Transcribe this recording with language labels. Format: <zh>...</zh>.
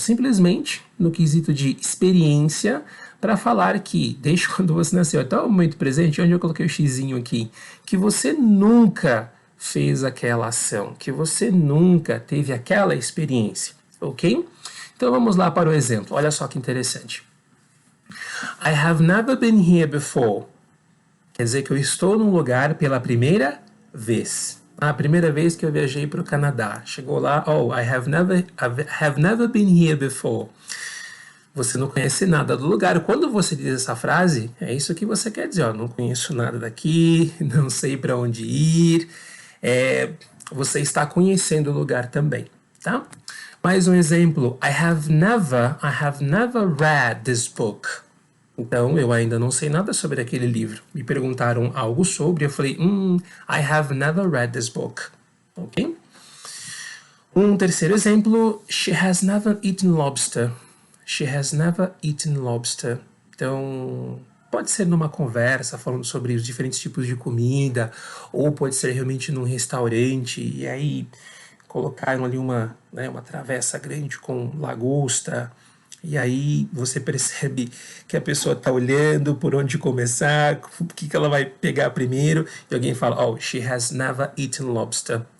<pt>Simplesmente no quesito de experiência, para falar que, desde quando você nasceu até o momento presente, onde eu coloquei o xizinho aqui, que você nunca fez aquela ação, que você nunca teve aquela experiência, ok? Então vamos lá para o exemplo, olha só que interessante.</pt> <en>I have never been here before.</en> <pt>Quer dizer que eu estou num lugar pela primeira vez. A primeira vez que eu viajei para o Canadá. Chegou lá,</pt> <en>oh, I have never been here before.</en> <pt>Você não conhece nada do lugar. Quando você diz essa frase, é isso que você quer dizer, ó, não conheço nada daqui, não sei para onde ir. Você está conhecendo o lugar também, tá? Mais um exemplo,</pt> <en>I have never read this book.</en> <pt>Então, eu ainda não sei nada sobre aquele livro. Me perguntaram algo sobre, eu falei,</pt> <en>I have never read this book.</en> <pt>Ok? Um terceiro exemplo,</pt> <en>she has never eaten lobster. She has never eaten lobster.</en> <pt>Então, pode ser numa conversa, falando sobre os diferentes tipos de comida, ou pode ser realmente num restaurante, e aí colocaram ali uma travessa grande com lagosta, e aí você percebe que a pessoa está olhando por onde começar, o que ela vai pegar primeiro, e alguém fala,</pt> <en>oh, she has never eaten lobster.</en>